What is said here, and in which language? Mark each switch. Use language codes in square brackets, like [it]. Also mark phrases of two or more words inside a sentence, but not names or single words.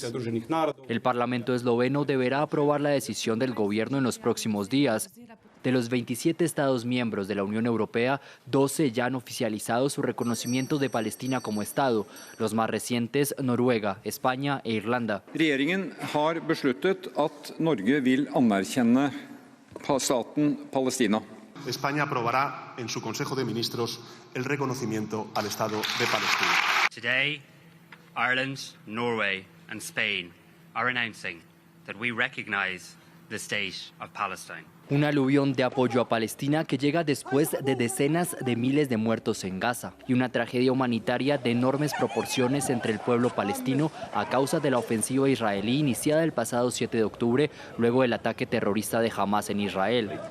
[es] El Parlamento esloveno deberá aprobar la decisión del gobierno en los próximos días. De los 27 Estados miembros de la Unión Europea, 12 ya han oficializado su reconocimiento de Palestina como Estado, los más recientes Noruega, España e Irlanda. [no] Regjeringen har besluttet at Norge vil anerkjenne staten Palestina. [es] España aprobará en su Consejo de Ministros el reconocimiento al Estado de Palestina. [en] Today, Ireland, Norway and Spain are announcing that we recognize the state of Palestine. [es] Un aluvión de apoyo a Palestina que llega después de decenas de miles de muertos en Gaza y una tragedia humanitaria de enormes proporciones entre el pueblo palestino a causa de la ofensiva israelí iniciada el pasado 7 de octubre luego del ataque terrorista de Hamás en Israel.